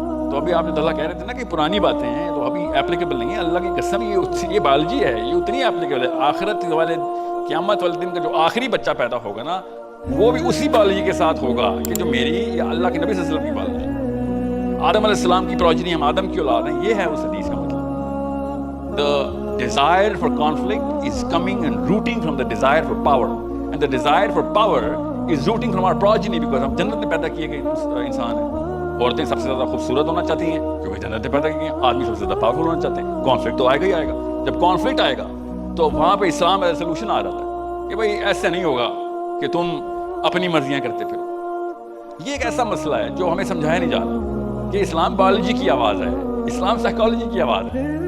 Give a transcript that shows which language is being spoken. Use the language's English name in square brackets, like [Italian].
[Urdu] تو ابھی آپ نے اللہ کہہ رہے تھے نا کہ پرانی باتیں ہیں تو ابھی اپلیکیبل نہیں ہے. اللہ کی قسم یہ بایولوجی ہے, یہ اتنی اپلیکیبل ہے. آخرت والے قیامت والے دن کا جو آخری بچہ پیدا ہوگا نا, وہ بھی اسی بایولوجی کے ساتھ ہوگا کہ جو میری یا اللہ کے نبی صلی اللہ علیہ وسلم کی بایولوجی. آدم علیہ السلام کی پروجنی, ہم آدم کی اولاد ہیں. یہ ہے اس حدیث کا مطلب. [English] The desire for conflict is coming and rooting from the desire for power, and the desire for power is rooting from our progeny, because [Urdu] ہم جنت میں پیدا کیے گئے انسان ہیں. عورتیں سب سے زیادہ خوبصورت ہونا چاہتی ہیں کیونکہ جنت میں پیدا کیے ہیں. آدمی سب سے زیادہ پاورفل ہونا چاہتے ہیں. کانفلکٹ تو آئے گا ہی آئے گا. جب کانفلکٹ آئے گا تو وہاں پہ اسلام کا سولوشن آ جاتا ہے کہ بھائی ایسے نہیں ہوگا کہ تم اپنی مرضیاں کرتے پھرو. یہ ایک ایسا مسئلہ ہے جو ہمیں سمجھایا نہیں جا رہا کہ اسلام بایولوجی کی آواز ہے, اسلام سائیکالوجی کی آواز ہے.